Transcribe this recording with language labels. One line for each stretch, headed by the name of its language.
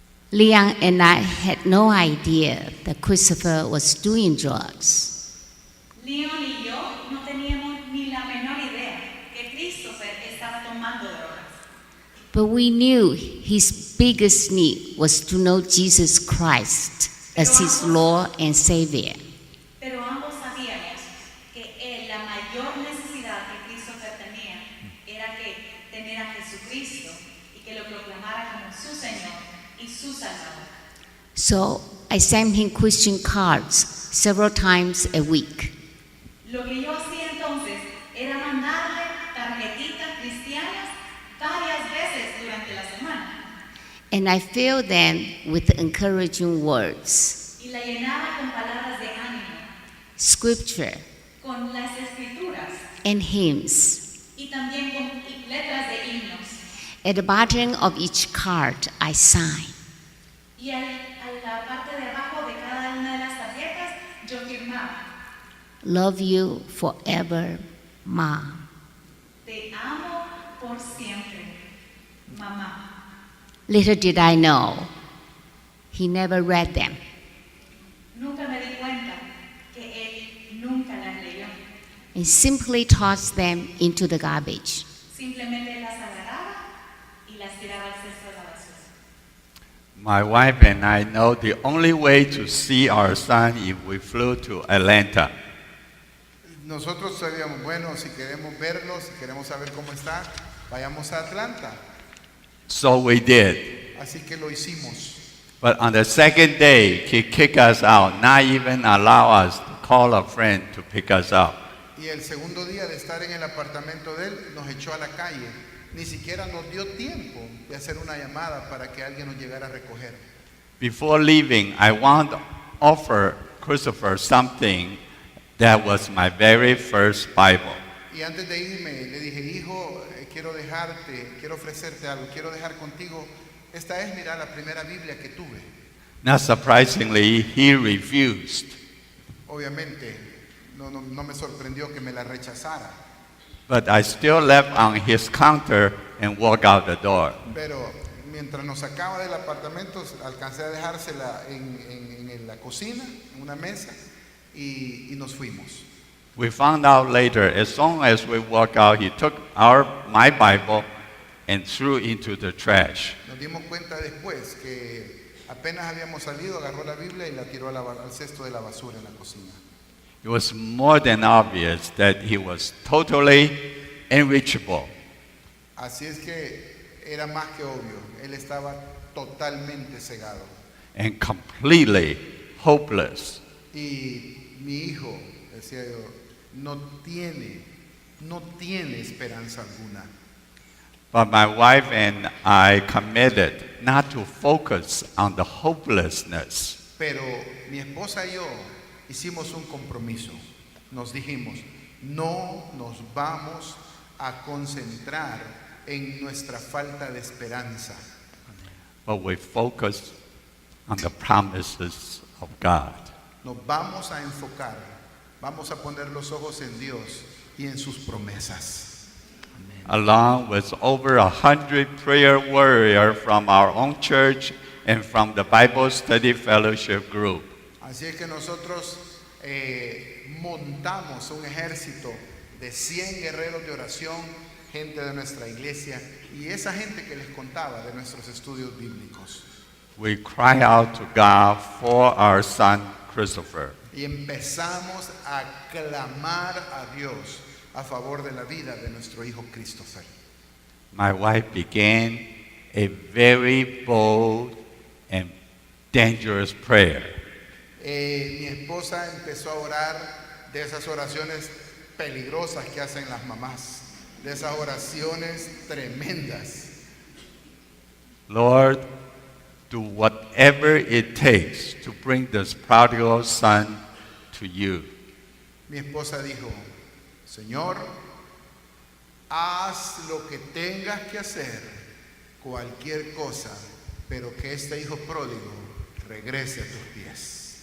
English: Leon and I had no idea that Christopher was doing drugs.
Spanish: Leon y yo no teníamos ni la menor idea que Christopher estaba tomando drogas.
English: But we knew his biggest need was to know Jesus Christ as his Lord and Savior.
Spanish: Pero ambos sabíamos que la mayor necesidad que Christopher tenía era que tener a Jesucristo y que lo proclamara como su Señor y su Salvador.
English: So I sent him Christian cards several times a week.
Spanish: Lo que yo hacía entonces era mandarle tarjetitas cristianas varias veces durante la semana.
English: And I filled them with encouraging words,
Spanish: Y la llenaba con palabras de ánimo,
English: scripture,
Spanish: con las escrituras
English: and hymns.
Spanish: y también con letras de himnos.
English: At the bottom of each card, I signed.
Spanish: Y a la parte de abajo de cada una de las tarjetas yo firmaba:
English: Love you forever, Mom.
Spanish: Te amo por siempre, mamá.
English: Little did I know, he never read them.
Spanish: Nunca me di cuenta que él nunca las leyó.
English: And simply tossed them into the garbage.
Spanish: Simplemente las agarraba y las tiraba al cesto de la basura.
English: My wife and I know the only way to see our son if we flew to Atlanta.
Spanish: Nosotros sabíamos, bueno, si queremos verlo, si queremos saber cómo está, vayamos a Atlanta.
English: So we did.
Spanish: Así que lo hicimos.
English: But on the second day, he kicked us out, not even allow us to call a friend to pick us up.
Spanish: Y el segundo día de estar en el apartamento de él, nos echó a la calle. Ni siquiera nos dio tiempo de hacer una llamada para que alguien nos llegara a recoger.
English: Before leaving, I want to offer Christopher something that was my very first Bible.
Spanish: Y antes de irme, le dije, hijo, quiero ofrecerte algo, quiero dejar contigo. Esta es, mira, la primera Biblia que tuve.
English: Not surprisingly, he refused.
Spanish: Obviamente, no me sorprendió que me la rechazara.
English: But I still left on his counter and walked out the door.
Spanish: Pero mientras nos sacaba del apartamento, alcancé a dejársela en la cocina, en una mesa, y nos fuimos.
English: We found out later, as soon as we walked out, he took my Bible and threw it into the trash.
Spanish: Nos dimos cuenta después que apenas habíamos salido, agarró la Biblia y la tiró al cesto de la basura en la cocina.
English: It was more than obvious that he was totally unreachable.
Spanish: Así es que era más que obvio, él estaba totalmente cegado.
English: And completely hopeless.
Spanish: Y mi hijo, decía yo, no tiene esperanza alguna.
English: But my wife and I committed not to focus on the hopelessness,
Spanish: Pero mi esposa y yo hicimos un compromiso. Nos dijimos, no nos vamos a concentrar en nuestra falta de esperanza,
English: but we focused on the promises of God.
Spanish: nos vamos a enfocar, vamos a poner los ojos en Dios y en sus promesas.
English: Along with over 100 prayer warriors from our own church and from the Bible Study Fellowship group.
Spanish: Así es que nosotros montamos un ejército de 100 guerreros de oración, gente de nuestra iglesia y esa gente que les contaba de nuestros estudios bíblicos.
English: We cry out to God for our son Christopher.
Spanish: Y empezamos a clamar a Dios a favor de la vida de nuestro hijo Christopher.
English: My wife began a very bold and dangerous prayer.
Spanish: Mi esposa empezó a orar de esas oraciones peligrosas que hacen las mamás, de esas oraciones tremendas.
English: Lord, do whatever it takes to bring this prodigal son to you.
Spanish: Mi esposa dijo, Señor, haz lo que tengas que hacer, cualquier cosa, pero que este hijo pródigo regrese a tus pies.